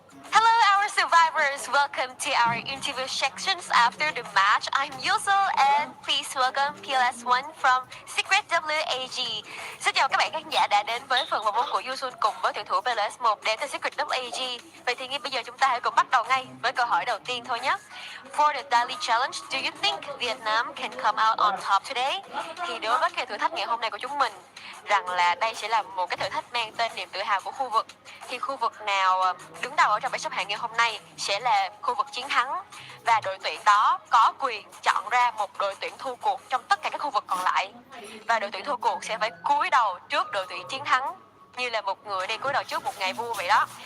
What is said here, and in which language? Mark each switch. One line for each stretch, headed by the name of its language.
English: Hello, our survivors. Welcome to our interview sections after the match. I'm Yusul and please welcome PLS1 from Secret WAG.
Vietnamese: Xin chào các bạn khán giả đã đến với phần vòng 1 của Yusul cùng với tuyển thủ PLS1 đến từ Secret WAG. Vậy thì ngay bây giờ chúng ta hãy cùng bắt đầu ngay với câu hỏi đầu tiên thôi nhé.
English: For the daily challenge, do you think Vietnam can come out on top today?
Vietnamese: Thì đối với cái thử thách ngày hôm nay của chúng mình, rằng là đây sẽ là một cái thử thách mang tên niềm tự hào của khu vực, thì khu vực nào đứng đầu ở trong bảng xếp hạng ngày hôm nay sẽ là khu vực chiến thắng, và đội tuyển đó có quyền chọn ra một đội tuyển thua cuộc trong tất cả các khu vực còn lại, và đội tuyển thua cuộc sẽ phải cúi đầu trước đội tuyển chiến thắng như là một người đi cúi đầu trước một ngày vua vậy đó.